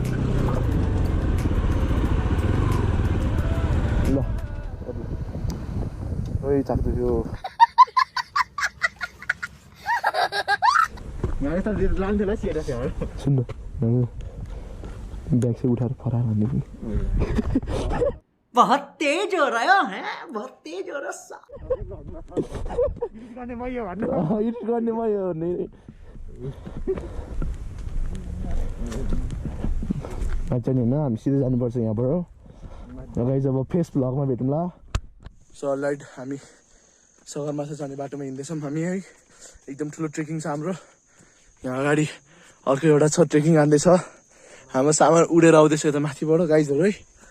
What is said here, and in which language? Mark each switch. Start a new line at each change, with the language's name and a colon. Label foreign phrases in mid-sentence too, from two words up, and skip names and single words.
Nepali: ल ओइ चाक्दैछु सुन्नु ब्याग चाहिँ उठाएर फराएर हान्ने पनि
Hindi: बहुत तेज हो रहा है बहुत तेज हो रहा
Nepali: गर्ने भयो भने अच्छा नि होइन हामी सिधै जानुपर्छ यहाँबाट गाइज अब फेस भ्लगमा भेटौँला
English: so alright
Nepali: हामी सगरमाथा जाने बाटोमा हिँड्दैछौँ हामी है एकदम ठुलो ट्रेकिङ छ हाम्रो यहाँ अगाडि अर्को एउटा छ ट्रेकिङ जाँदैछ हाम्रो सामान उडेर आउँदैछ यता माथिबाट गाइजहरू है